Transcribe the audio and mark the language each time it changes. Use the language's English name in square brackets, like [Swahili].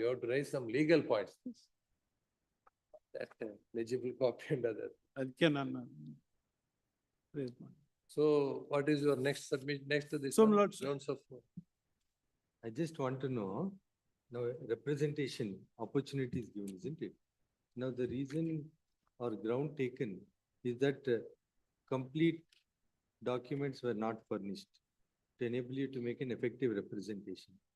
[English] You have to raise some legal points. That legible copy and other. [Kannada] ಅದಕ್ಕೆ ನಾನು raise ಮಾಡಿ. [English] So what is your next submit, next to this So, one? Lord, sir. Grounds of, I just want to know, now representation opportunity is given, isn't it? Now the reason or ground taken is that complete documents were not furnished to enable you to make an effective representation.